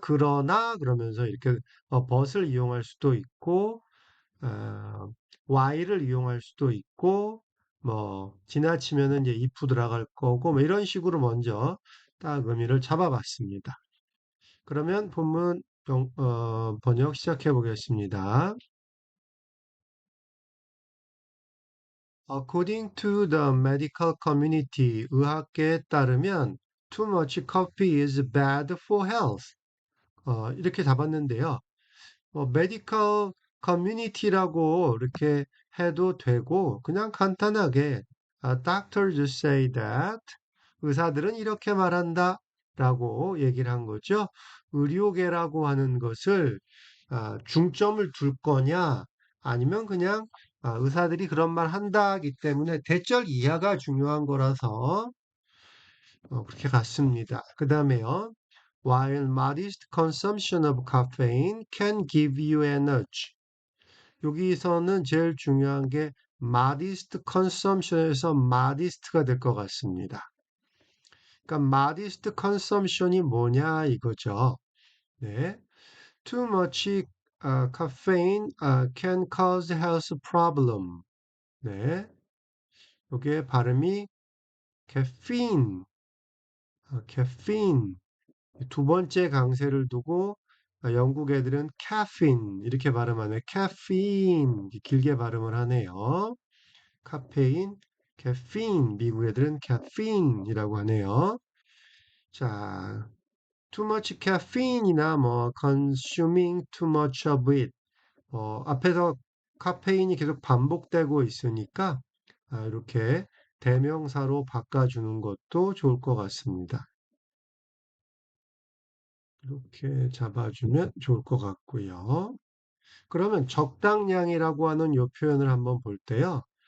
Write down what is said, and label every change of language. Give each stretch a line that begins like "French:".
Korean: 그러나 그러면서 이렇게 but을 이용할 수도 있고 어, while을 이용할 수도 있고 뭐 지나치면은 이제 if 들어갈 거고 뭐 이런 식으로 먼저 딱 의미를 잡아봤습니다. 그러면 본문 번역 시작해 보겠습니다.
English: According to the medical community,
Korean: 의학계에 따르면
English: too much coffee is bad for health.
Korean: 이렇게 잡았는데요. 메디컬 커뮤니티라고 이렇게 해도 되고 그냥 간단하게
English: doctors say that
Korean: 의사들은 이렇게 말한다 라고 얘기를 한 거죠. 의료계라고 하는 것을 중점을 둘 거냐 아니면 그냥 의사들이 그런 말 한다기 때문에 대절 이하가 중요한 거라서 그렇게 갔습니다. 그 다음에요.
English: While modest consumption of caffeine can give you energy.
Korean: 여기서는 제일 중요한 게 modest consumption에서 modest가 될 것 같습니다. 그러니까 modest consumption이 뭐냐 이거죠. 네.
English: Too much caffeine can cause health problem.
Korean: 네. 여기에 발음이 caffeine, caffeine. 두 번째 강세를 두고 영국 애들은 caffeine 이렇게 발음하네. caffeine 길게 발음을 하네요. 카페인, caffeine 미국 애들은 caffeine이라고 하네요.
English: 자, too much caffeine이나 뭐 consuming too much of it
Korean: 앞에서 카페인이 계속 반복되고 있으니까 이렇게 대명사로 바꿔주는 것도 좋을 것 같습니다. 이렇게 잡아주면 좋을 것 같고요. 그러면 적당량이라고 하는 요 표현을 한번 볼 때요.